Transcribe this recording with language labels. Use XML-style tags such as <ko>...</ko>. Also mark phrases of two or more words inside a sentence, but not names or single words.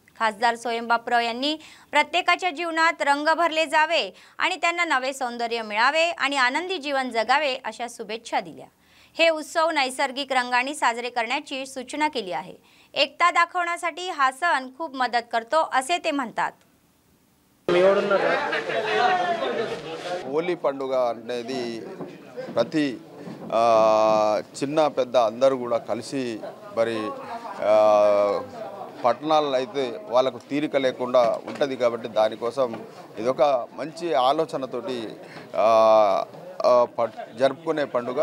<mr>खासदार सोयम बापूराव यांनी प्रत्येकाच्या जीवनात रंग भरले जावे आणि त्यांना नवे सौंदर्य मिळावे आणि आनंदी जीवन जगावे अशा शुभेच्छा दिल्या। हे उत्सव नैसर्गिक रंगांनी साजरे करण्याची सूचना केली आहे। एकता दाखवण्यासाठी हा सण खूप मदत करतो असे ते म्हणतात।</mr> <te>హోలీ పండుగ అనేది ప్రతి చిన్న పెద్ద అందరూ కూడా కలిసి మరి పట్టణాల్లో అయితే వాళ్ళకు తీరిక లేకుండా ఉంటుంది కాబట్టి దానికోసం ఇదొక మంచి ఆలోచనతోటి జరుపుకునే పండుగ।</te>